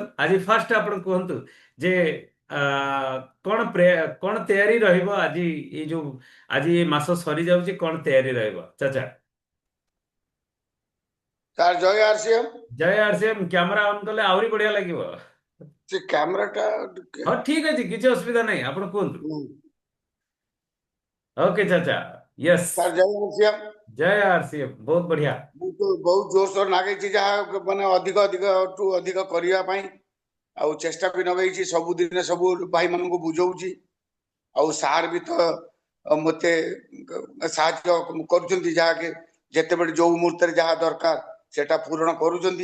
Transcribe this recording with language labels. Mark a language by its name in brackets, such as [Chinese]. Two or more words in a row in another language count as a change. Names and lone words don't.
[Odia] ଆଜି ଫାଷ୍ଟ ଆପଣ କୁହନ୍ତୁ ଯେ ଆ, କ'ଣ ତେୟାରୀ ରହିବ ଆଜି, ଏଇ ଯୋଉ ଆଜି ଏ ମାସ ସରିଯାଉଛି, କ'ଣ ତେୟାରୀ ରହିବ ଚାଚା? ସାର୍ ଜୟ RCM। ଜୟ RCM। କ୍ୟାମେରା ଅନ୍ କଲେ ଆହୁରି ବଢିଆ ଲାଗିବ। ସେ କ୍ୟାମେରାଟା ଟିକେ ହଁ ଠିକ ଅଛି, କିଛି ଅସୁବିଧା ନାହିଁ, ଆପଣ କୁହନ୍ତୁ। [Hindi] ओके चाचा। यस। [Odia] ସାର୍ ଜୟ RCM। [Hindi] जय RCM। बहुत बढ़िया। [Odia] ମୁଁ ତ ବହୁତ ଜୋରସୋର ଲାଗିଛି, ଯାହା ମାନେ ଅଧିକଠୁ ଅଧିକ କରିବା ପାଇଁ ଆଉ ଚେଷ୍ଟା ବି ଲଗେଇଛି। ସବୁଦିନେ ସବୁ ଭାଇମାନଙ୍କୁ ବୁଝଉଛି। ଆଉ ସାର୍ ବି ତ ମତେ ସାହାଯ୍ୟ କରୁଛନ୍ତି, ଯାହାକି ଯେତେବେଳେ ଯୋଉ ମୁହୂର୍ତ୍ତରେ ଯାହା ଦରକାର ସେଟା ପୂରଣ କରୁଛନ୍ତି।